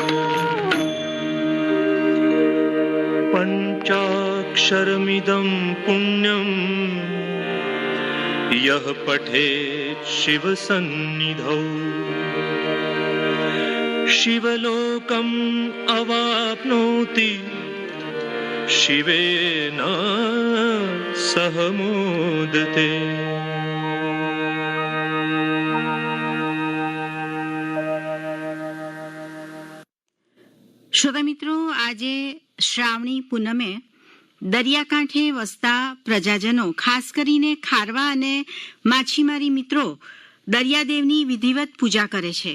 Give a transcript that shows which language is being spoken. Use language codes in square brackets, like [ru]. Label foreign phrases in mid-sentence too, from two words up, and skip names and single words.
[sa] पंचाक्षरमिदं पुण्यं यः पठेत् शिवसन्निधौ शिवलोकम् अवाप्नोति शिवेन सह मोदते। [gu] શ્રોતા મિત્રો, આજે શ્રાવણી પૂનમે દરિયાકાંઠે વસતા પ્રજાજનો, ખાસ કરીને ખારવા અને માછીમારી મિત્રો, દરિયાદેવની વિધિવત પૂજા કરે છે.